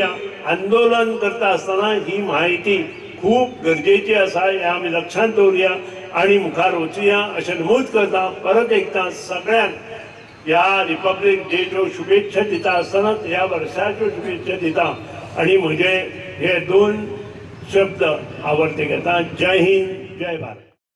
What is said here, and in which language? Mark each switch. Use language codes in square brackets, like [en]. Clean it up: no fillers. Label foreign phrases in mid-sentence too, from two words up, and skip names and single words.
[kok] आंदोलन करता आसतना ही माहिती खूप गरजेची आसा हे आमी लक्षांत दवरुया आणि मुखार वचुया अशें नमूद करता. परत एकदा सगळ्यांक ह्या [en] Republic Day [kok] शुभेच्छा दिता आसतनाच ह्या वर्साच्यो शुभेच्छा दिता आणि म्हजे हे 2 शब्द आवडते घेता. जय हिंद, जय भारत.